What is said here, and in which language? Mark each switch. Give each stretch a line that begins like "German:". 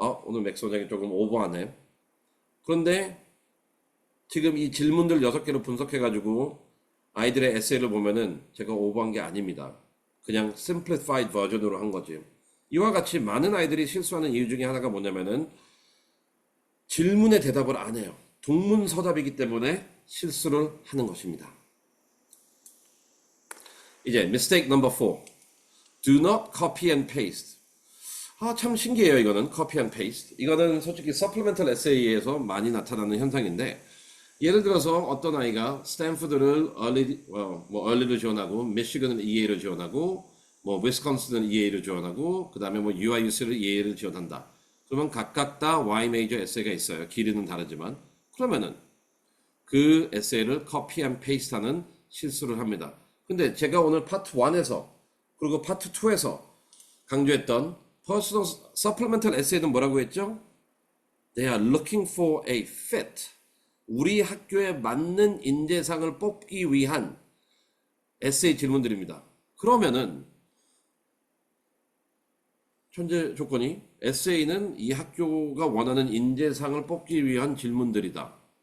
Korean: 오늘 맥스 원장이 조금 오버하네. 그런데 지금 이 질문들 6개를 분석해가지고 아이들의 에세이를 보면은 제가 오버한 게 아닙니다. 그냥 simplified 버전으로 한 거지. 이와 같이 많은 아이들이 실수하는 이유 중에 하나가 뭐냐면은 질문에 대답을 안 해요. 동문서답이기 때문에 실수를 하는 것입니다.
English: 이제 mistake number 4. Do not copy and paste.
Korean: 참 신기해요. 이거는
English: copy and paste.
Korean: 이거는 솔직히 supplemental essay에서 많이 나타나는 현상인데, 예를 들어서 어떤 아이가 스탠포드를 early로 지원하고 미시건을 EA로 지원하고 뭐 위스콘신을 EA로 지원하고 그 다음에 뭐 UIUC를 EA를 지원한다. 그러면 각각 다 Y 메이저 에세이가 있어요. 길이는 다르지만. 그러면은 그 에세이를 copy and paste하는 실수를 합니다. 근데 제가 오늘 파트 1에서 그리고 파트 2에서 강조했던 personal supplemental essay는 뭐라고 했죠?
English: They are looking for a fit.
Korean: 우리 학교에 맞는 인재상을 뽑기 위한 에세이 질문들입니다. 그러면은 현재 조건이 에세이는 이 학교가 원하는 인재상을 뽑기 위한 질문들이다.